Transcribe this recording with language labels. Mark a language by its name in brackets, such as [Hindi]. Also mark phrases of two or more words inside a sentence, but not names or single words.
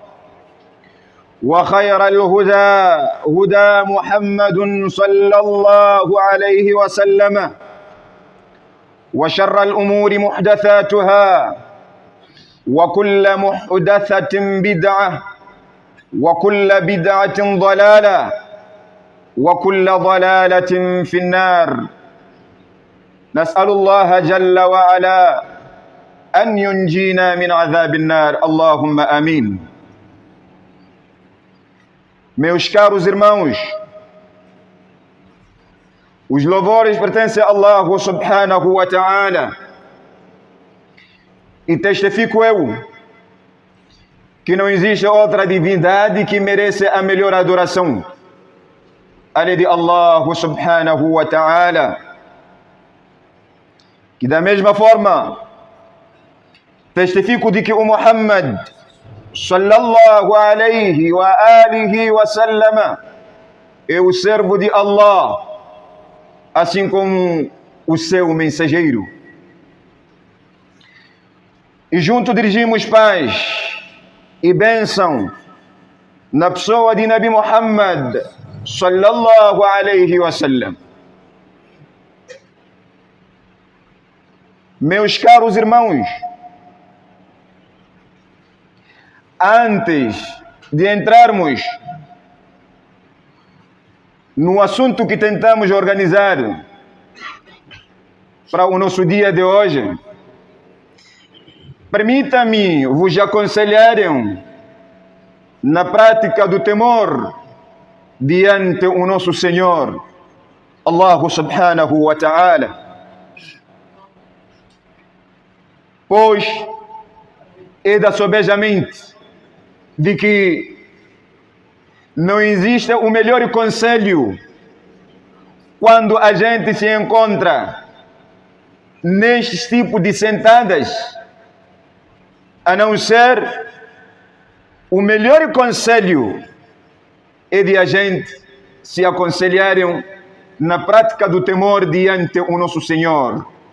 [Arabic] وخير الهدى هدى محمد صلى الله عليه وسلم، وشر الأمور محدثاتها، وكل محدثة بدعة، وكل بدعة ضلالة، وكل ضلالة في النار. نسأل الله جل وعلا أن ينجينا من عذاب النار. اللهم آمين. [Portuguese] Meus caros irmãos, os louvores pertencem a Allah [Arabic] سبحانه وتعالى, [Portuguese] e testifico eu que não existe outra divindade que merece a melhor adoração além de Allah [Arabic] سبحانه وتعالى. [Portuguese] Que da mesma forma testifico de que o Muhammad [Arabic] صلى الله عليه وآله وسلم [Portuguese] é o servo de Allah, assim como o seu mensageiro. E junto dirigimos paz e bênção na pessoa de Nabi Muhammad [Arabic] صلى الله عليه وسلم. [Portuguese] Meus caros irmãos, antes de entrarmos no assunto que tentamos organizar para o nosso dia de hoje, permita-me vos aconselhar na prática do temor diante o nosso Senhor, [Arabic] الله سبحانه وتعالى. [Portuguese] Pois é da sobejamente de que não existe o melhor conselho quando a gente se encontra neste tipo de sentadas, a não ser o melhor conselho é de a gente se aconselharem na prática do temor diante o nosso Senhor.